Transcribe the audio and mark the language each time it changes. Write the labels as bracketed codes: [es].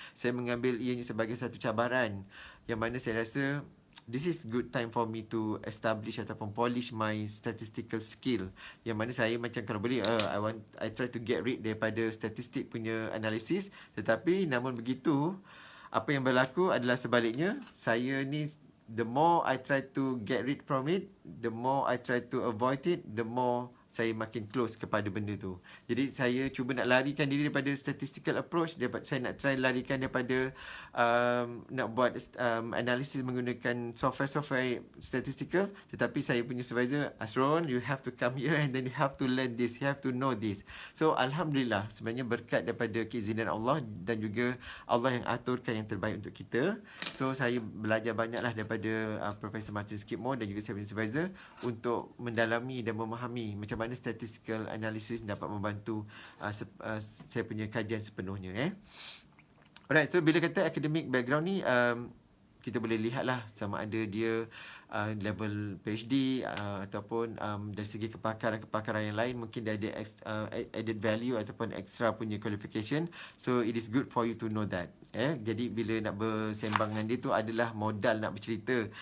[ms] Saya mengambil ianya sebagai satu cabaran, yang mana saya rasa [en] this is good time for me to establish [ms] ataupun polish my statistical skill, yang mana saya macam kalau boleh [en] I try to get rid [ms] daripada statistik punya analisis. Tetapi namun begitu, apa yang berlaku adalah sebaliknya. Saya ni, [en] the more I try to get rid from it, the more I try to avoid it, the more [ms] saya makin close kepada benda tu. Jadi saya cuba nak larikan diri daripada statistical approach, saya nak try larikan daripada nak buat analisis menggunakan software statistical, tetapi saya punya supervisor, Asron, [en] you have to come here and then you have to learn this, you have to know this. [ms] So alhamdulillah, sebenarnya berkat daripada keizinan Allah dan juga Allah yang aturkan yang terbaik untuk kita. So saya belajar banyaklah daripada Profesor Martin Skidmore dan juga saya punya supervisor untuk mendalami dan memahami macam mana statistical analysis dapat membantu saya punya kajian sepenuhnya. Alright, so bila kata academic background ni, kita boleh lihatlah sama ada dia level PhD ataupun dari segi kepakaran yang lain, mungkin dia ada added value ataupun extra punya qualification. [en] So it is good for you to know that. [ms] Jadi bila nak bersembang dengan dia tu adalah modal nak bercerita.